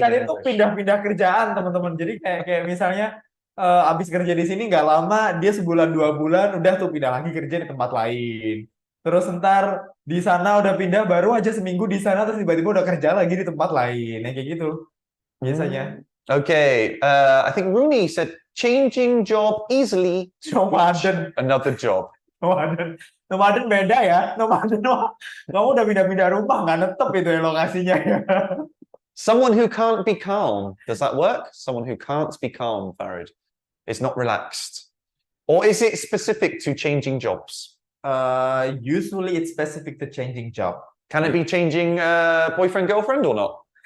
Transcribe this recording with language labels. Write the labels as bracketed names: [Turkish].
[Indonesian] loncat itu pindah-pindah kerjaan teman-teman. Jadi kayak misalnya abis kerja di sini nggak lama, dia sebulan 2 bulan udah tuh pindah lagi kerja di tempat lain. Terus ntar di sana udah pindah, baru aja seminggu di sana terus tiba-tiba udah kerja lagi di tempat lain, kayak gitu biasanya. [English] Okay, I think Rooney said changing job easily to [Indonesian] Nomaden. [English] another job. [Indonesian] Nomaden beda ya. Nomaden kamu udah pindah-pindah rumah, nggak netep itu ya lokasinya ya. [English] Someone who can't be calm. Does that work? Someone who can't be calm, Farid. Is not relaxed. Or is it specific to changing jobs? Usually it's specific to changing job. Can it be changing boyfriend, girlfriend or not?